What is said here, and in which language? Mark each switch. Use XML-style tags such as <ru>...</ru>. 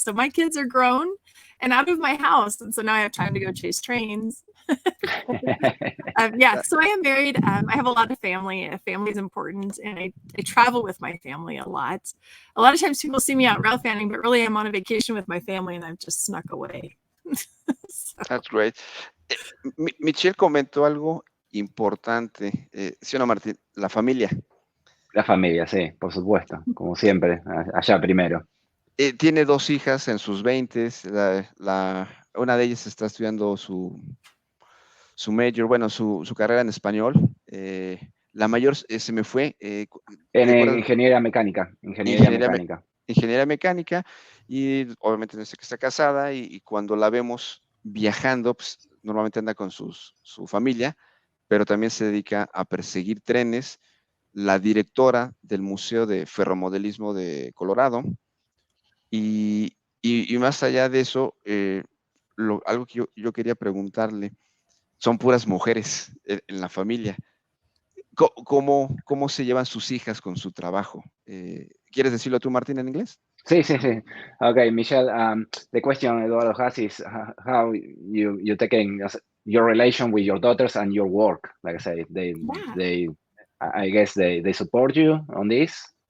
<en>So my kids are grown and out of my house, and so now I have time to go chase trains. Yeah, so I am married. I have a lot of family. Family is important, and I travel with my family a lot. A lot of times people see me out rail fanning, but really I'm on a vacation with my family, and I've just snuck away. So, That's great.</en> <es>Michelle comentó algo importante. ¿Sí o no, Martín? La familia. La familia, sí, por supuesto, como siempre, allá primero. Tiene 2 hijas en sus 20s. Una de ellas está estudiando su major, bueno, su carrera en español. La mayor se me fue. En ¿Recuerdas? ingeniería mecánica, Ingeniería, ingeniería mecánica, y obviamente dice que está casada, y cuando la vemos viajando, pues normalmente anda con su familia, pero también se dedica a perseguir trenes. La directora del Museo de Ferromodelismo de Colorado, y más allá de eso, algo que yo quería preguntarle, son puras mujeres en la familia. ¿Cómo se llevan sus hijas con su trabajo? ¿Quieres decirlo tú, Martín, en inglés? Sí, sí, sí.</es> <en>Okay, Michelle, the question Eduardo has is how you taking your relation with your daughters and your work. Like I say, I guess they support you on this.</en>